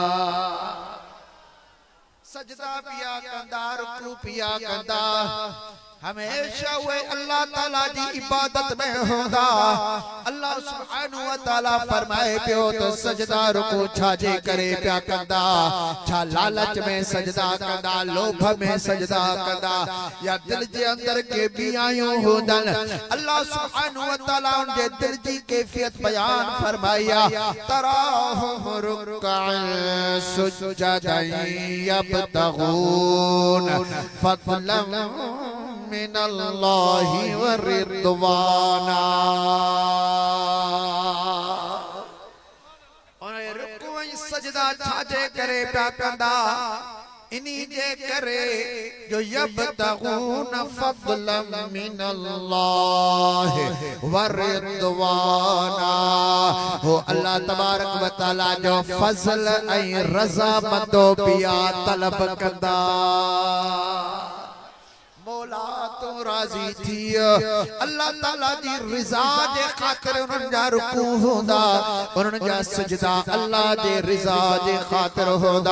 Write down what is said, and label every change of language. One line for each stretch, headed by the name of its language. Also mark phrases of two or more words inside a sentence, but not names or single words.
Sindhi: सजदा पिया कंदा रुकू पिया कंदा हमेशा वे अल्लाह ताला जी इबादत में होंदा।
Arabic: الله سبحانه و تعالى
Sindhi: फरमाए पियो तो सजदा रुकू छाजे करे प्या कंदा, छा लालच में सजदा कंदा, लोभ में सजदा कंदा, या दिल जे अंदर के बियायूं होंदन।
Arabic: الله سبحانه و تعالى
Sindhi: उन जे दिल जी कैफियत बयान फरमाया,
Arabic: تراهم ركعا سجدا يبتغون فضلا من الله و رضوانا.
Sindhi: और रुकू सजदा छाजे करे प्या कंदा, इनी जे करे जो
Arabic: يبتغون فضلا من الله و رضوانا.
Sindhi: हो
Arabic: الله تبارك و تعالى
Sindhi: जो फज़ल ऐं रज़ा मंदो पिया तलब कंदा। मौला तो राजी थी अल्लाह ताला जी रिज़ा जे खातिर उन्हनि जा रुकू होंदा, उन्हनि जा सजदा अल्लाह जे रिज़ा जे खातिर होंदा।